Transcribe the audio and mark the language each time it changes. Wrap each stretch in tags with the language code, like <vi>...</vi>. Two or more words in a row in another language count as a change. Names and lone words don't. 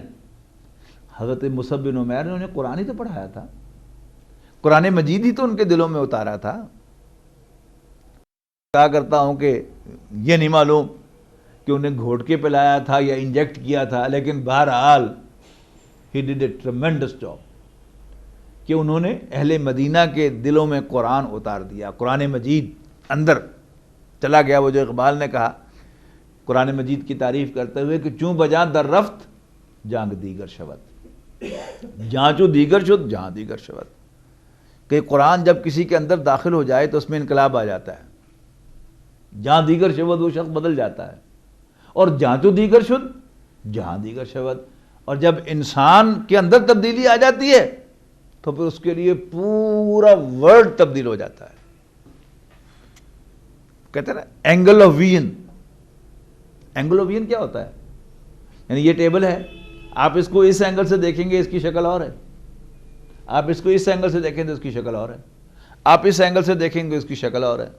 <ur>حضرت مصعب بن عمیر نے انہیں قرآن ہی تو پڑھایا تھا، قرآن مجید ہی تو ان کے دلوں میں اتارا تھا۔ کہا کرتا ہوں کہ یہ نہیں معلوم کہ انہیں گھوٹ کے پلایا تھا یا انجیکٹ کیا تھا، لیکن بہرحال</ur> <en>he did a tremendous job</en> <ur>کہ انہوں نے اہل مدینہ کے دلوں میں قرآن اتار دیا، قرآن مجید اندر چلا گیا۔ وہ جو اقبال نے کہا قرآن مجید کی تعریف کرتے ہوئے کہ</ur> <fa>چوں بجاں در رفت جانگ دیگر شود، جہاں چوں دیگر شد جہاں دیگر شود،</fa> <ur>کہ قرآن جب کسی کے اندر داخل ہو جائے تو اس میں انقلاب آ جاتا ہے،</ur> <fa>جہاں دیگر شود</fa> <ur>وہ شخص بدل جاتا ہے، اور</ur> <fa>جہاں چوں دیگر شد جہاں دیگر شود،</fa> <ur>اور جب انسان کے اندر تبدیلی آ جاتی ہے تو پھر اس کے لیے پورا ورلڈ تبدیل ہو جاتا ہے۔ کہتے ہیں نا</ur> <en>angle of vision, angle of vision</en> <ur>کیا ہوتا ہے؟ یعنی یہ ٹیبل ہے، آپ اس کو اس اینگل سے دیکھیں گے اس کی شکل اور ہے، آپ اس کو اس اینگل سے دیکھیں تو اس کی شکل اور ہے، آپ اس اینگل سے دیکھیں گے اس کی شکل اور ہے.</ur>